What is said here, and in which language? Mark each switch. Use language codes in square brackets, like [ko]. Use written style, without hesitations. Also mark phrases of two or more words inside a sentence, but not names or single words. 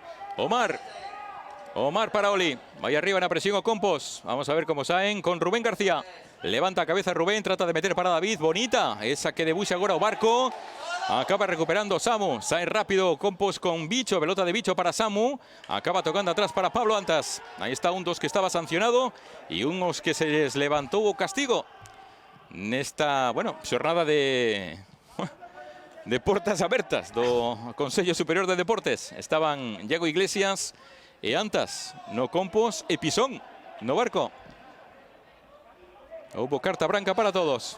[gl] Omar para Oli. Vai arriba na presión o Compos. [es] Vamos a ver cómo [gl] saen con Rubén García. Levanta a cabeza Rubén, trata de meter para David. Bonita, esa que debuxa agora o Barco. Acaba recuperando Samu. Sae rápido Compos con Bicho. Pelota de Bicho para Samu. Acaba tocando atrás para Pablo Antas. Ahí está un dos que estaba sancionado. [es] Y unos que se les levantó o castigo. [gl] Nesta, bueno, xornada de portas abertas do Consello Superior de Deportes. Estaban Iago Iglesias e Antas no Compos e Pisón no Barco. Hubo carta branca para todos.